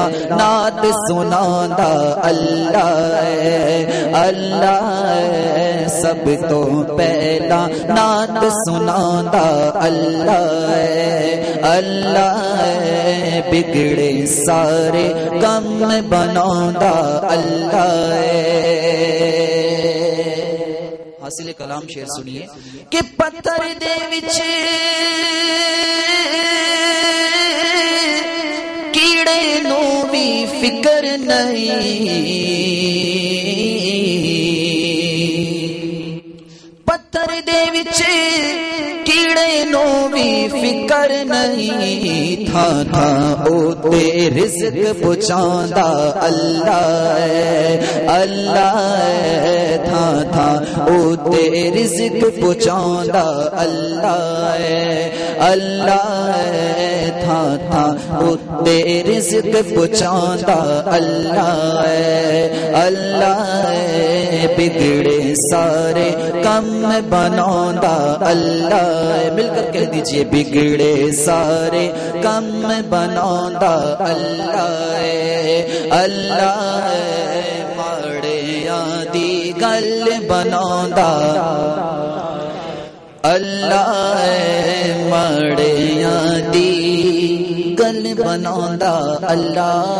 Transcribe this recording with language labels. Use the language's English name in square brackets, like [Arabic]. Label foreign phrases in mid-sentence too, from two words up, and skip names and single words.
[Punjabi] نعت سنانا اللہ اللہ سب تو پہلا نعت سنانا اللہ اللہ بگڑے سارے کم بنانا اللہ حاصل کلام شعر سنیے کہ پتھر دے وچ کیڑے نو بھی فکر نہیں پتھر دے وچ کیڑے نو بھی فکر نہیں تھا او تے رزق پہنچاندا اللہ اللہ تھا او تے رزق پہنچاندا اللہ اللہ تھا او تے رزق پہنچاندا اللہ اللہ بگڑے سارے کم بنانا اللہ [Urdu] مل کر کہہ دیجئے [Punjabi] بگڑے سارے کم بنانا اللہ اللہ ماڑے دی گل بنانا اللہ ماڑے دی گل بنانا اللہ